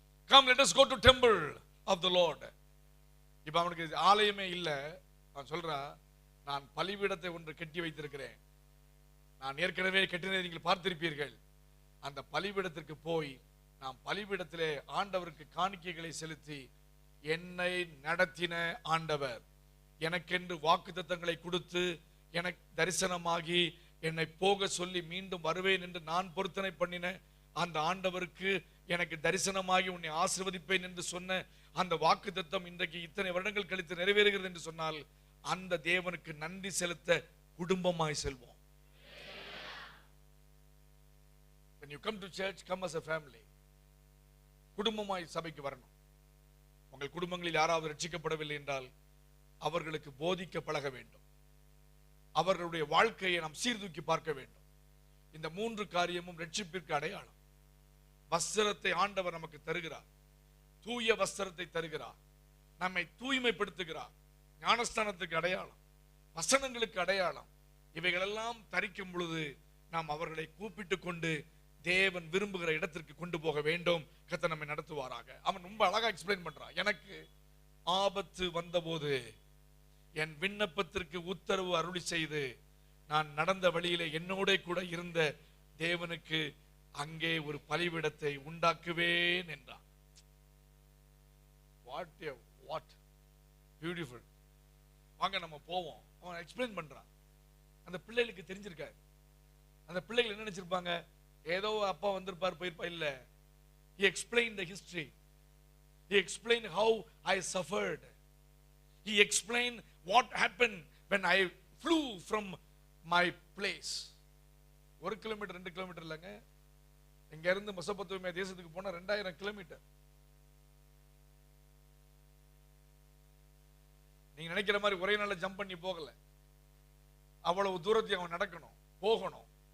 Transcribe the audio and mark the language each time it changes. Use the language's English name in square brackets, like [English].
[English] Come, let us go to temple of the Lord. [Tamil] இப்ப அவனுக்கு ஆலயமே இல்ல. அவன் சொல்றான், நான் பலிபீடத்தை ஒன்று கட்டி வைத்திருக்கிறேன். நான் ஏற்கனவே கட்டினதை நீங்கள் பார்த்திருப்பீர்கள். அந்த பலிபீடத்திற்கு போய் நாம் பலிபீடத்திலே ஆண்டவருக்கு காணிக்கைகளை செலுத்தி, என்னை நடத்தின ஆண்டவர், எனக்கென்று வாக்குத்தத்தங்களை கொடுத்து, எனக்கு தரிசனமாகி என்னை போக சொல்லி மீண்டும் வருவேன் என்று நான் பொருத்தனை பண்ணின அந்த ஆண்டவருக்கு எனக்கு தரிசனமாகி உன்னை ஆசீர்வதிப்பேன் என்று சொன்ன அந்த வாக்குத்தத்தம் இன்றைக்கு இத்தனை வருடங்கள் கழித்து நிறைவேறுகிறது என்று சொன்னால், அந்த தேவனுக்கு நன்றி செலுத்த குடும்பமாய் செல்வோம். [English] When you come to church, come as a family. [Tamil] குடும்பமாய் சபைக்கு வரணும். உங்கள் குடும்பங்களில் யாராவது ரட்சிக்கப்படவில்லை என்றால் அவர்களுக்கு போதிக்க பழக வேண்டும். அவர்களுடைய வாழ்க்கையை நாம் சீர்தூக்கி பார்க்க வேண்டும். இந்த 3 காரியமும் ரட்சிப்பிற்கு அடையாளம். வஸ்திரத்தை ஆண்டவர் நமக்கு தருகிறார், தூய வஸ்திரத்தை தருகிறார், நம்மை தூய்மைப்படுத்துகிறார். ஞானஸ்தானத்துக்கு அடையாளம், வசனங்களுக்கு அடையாளம். இவைகளெல்லாம் தரிக்கும் பொழுது நாம் அவர்களை கூப்பிட்டு கொண்டு தேவன் விரும்புகிற இடத்திற்கு கொண்டு போக வேண்டும். கர்த்தர் நம்மை நடத்துவாராக. அவன் ரொம்ப அழகா எக்ஸ்பிளைன் பண்றான். எனக்கு ஆபத்து வந்தபோது என் விண்ணப்பத்திற்கு உத்தரவு அருளி செய்து நான் நடந்த வழியிலே என்னோட கூட இருந்த தேவனுக்கு அங்கே ஒரு பலிபீடத்தை உண்டாக்குவேன் என்றான். [English] What beautiful. [Tamil] வாங்க நம்ம போவோம். அவன் எக்ஸ்பிளைன் பண்றான். அந்த பிள்ளைகளுக்கு தெரிஞ்சிருக்காரு. அந்த பிள்ளைகள் என்ன நினைச்சிருப்பாங்க, ஏதோ அப்பா வந்திருப்பார் போயிருப்பா. இல்ல, [English] he explained the history, he explained how I suffered, he explained what happened when I flew from my place. [Tamil] 1 kilometre 2 kilometre இல்லைங்க, இங்க இருந்து மெசொப்பொத்தாமியா தேசத்துக்கு போனா 2000 கிலோமீட்டர். நீங்க நினைக்கிற மாதிரி ஒரே நாள்ல ஜம்ப் பண்ணி போகல. அவ்வளவு தூரத்தை அவன் நடக்கணும், போகணும்.